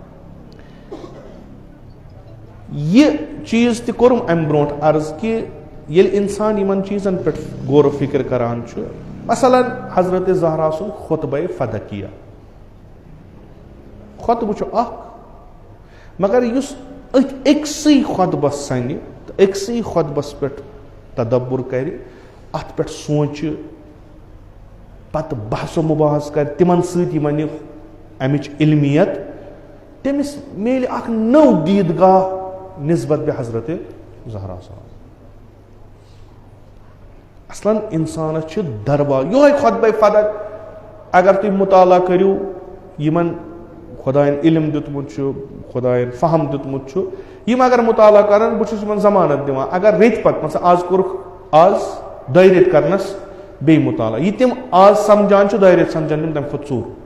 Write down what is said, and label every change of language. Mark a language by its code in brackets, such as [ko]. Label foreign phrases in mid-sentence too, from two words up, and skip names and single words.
[ks] یہِ چیٖز تہِ کوٚرُم امہِ برونٛٹھ عرض کہِ ییٚلہِ انسان یِمن چیٖزن پٮ۪ٹھ غور و فکر کران چھُ مثلاً حضرت زہرا سُنٛد خطبہ فدقیہ خطبہٕ چھُ اکھ مگر یُس أتھۍ أکسٕے خطبس سنہِ تہٕ أکسٕے خطبس پٮ۪ٹھ تدبر کرِ اتھ پٮ۪ٹھ سونٛچہِ پتہٕ بحث و مباحث کرِ تِمن سۭتۍ یِمن یہِ امِچ علمیت تٔمِس میلہِ اکھ نٔو دیٖدگاہ نسبت بہِ حضرت زہرا صاحب اصلاً انسانس چھِ دربار یِہوٚے خطبہ فدق اگر تُہۍ مطالعہ کٔرِو یِمن خۄداین علم دیُتمُت چھُ خۄداین فہم دیُتمُت چھُ یِم اگر مطالعہ کرن بہٕ چھُس یِمن ضمانت دِوان اگر ریٚتۍ پتہٕ مان ژٕ آز کوٚرُکھ آز 2 رٮ۪تۍ کرنس بیٚیہِ مطالعہ یہِ تِم آز سمجھان چھِ 2 رٮ۪تۍ سمجھن تِم تمہِ کھۄتہٕ ژوٚر